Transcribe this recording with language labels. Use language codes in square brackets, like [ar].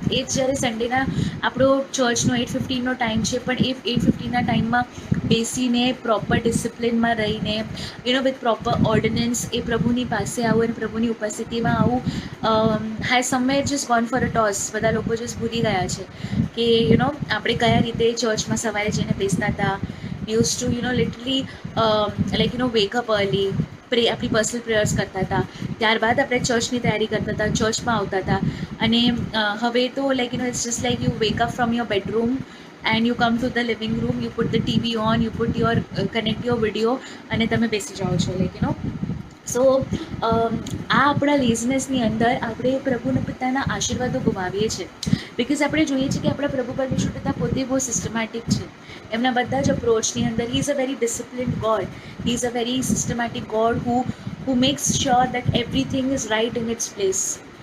[gu] But એ જ જ્યારે સન્ડેના આપણો ચર્ચનો 8:15નો ટાઈમ છે, પણ એ 8:15ના ટાઈમમાં બેસીને પ્રોપર ડિસિપ્લિનમાં રહીને [en] with proper ordinance [gu] એ પ્રભુની પાસે આવું અને પ્રભુની ઉપસ્થિતિમાં આવું [en] Has somewhere just gone for a toss. [gu] બધા લોકો જસ્ટ ભૂલી ગયા છે કે આપણે કયા રીતે ચર્ચમાં સવારે જઈને બેસતા હતા. [en] use to literally wake up early, [gu] આપણી પર્સનલ પ્રેયર્સ કરતા હતા, ત્યારબાદ આપણે ચર્ચની તૈયારી કરતા હતા, ચર્ચમાં આવતા હતા. અને હવે તો [en] it's just like you wake up from your bedroom and you come to the living room, you put the TV on, you put your connect your video [gu] અને તમે બેસી જાઓ છો. સો આ આપણા લેઝનેસની અંદર આપણે પ્રભુના પિતાના આશીર્વાદો ગુમાવીએ છીએ. બિકોઝ આપણે જોઈએ છીએ કે આપણા પ્રભુ પરમેશ્વર પિતા પોતે બહુ સિસ્ટમેટિક છે. એમના બધા જ અપ્રોચની અંદર [en] He is a very disciplined God, he is a very systematic God who makes sure that everything is right in its place.